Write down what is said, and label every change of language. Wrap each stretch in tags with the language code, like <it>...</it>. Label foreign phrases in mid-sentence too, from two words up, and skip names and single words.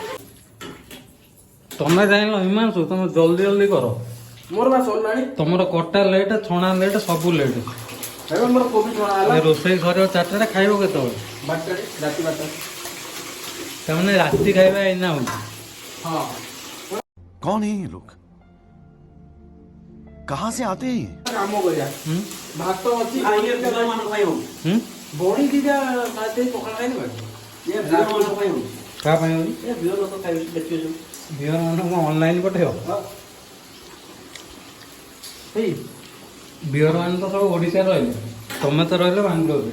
<or>ତମେ ଜାଣିଲ ହିମାଂଶୁ, ତମେ</or> <hi>जल्दी जल्दी</hi> <or>କର। ମୋର ବା ସରିଲାଣି। ତମର କଟା ଲେଟ୍, ଛଣା ଲେଟ୍, ସବୁ ଲେଟ୍। ଏବେ ମୋର କୋବି ଛଣା ହେଲା। ରୋଷେଇ ସରିବ 4ଟାରେ, ଖାଇବ କେତେବେଳେ? 12ଟାରେ ରାତି 12ଟା। ତାମାନେ ରାତି ଖାଇବା ଏଇନା ହଉଛି। ହଁ</or> <hi>कौन है ये लोग कहाँ से आते हैं ये</hi> <or>କାମ କରିବା। ହୁଁ ଭାତ ଅଛି ଆଇଏ ପିଲା ମାନଙ୍କ ପାଇଁ ହଉ ହୁଁ ବଡି ଦିଟା ଦେଇ ପଖାଳ ଖାଇନି ଭାଇ। ଏ ଭିଅ ମାନଙ୍କ ପାଇଁ ହଉ କାହା ପାଇଁ ହଉଛି? ଏ ଭିଅ ଲୋକ ଖାଇବେ ଦେଖିବେ ସବୁ ଝିଅ ମାନଙ୍କୁ ଅନଲାଇନ୍ ପଠେଇବ। ହେଇ ବିହର ମାନେ ତ ସବୁ ଓଡ଼ିଶାରେ ରହିଲେ, ତମେ ତ ରହିଲ ବାଙ୍ଗଲୋରରେ।</or>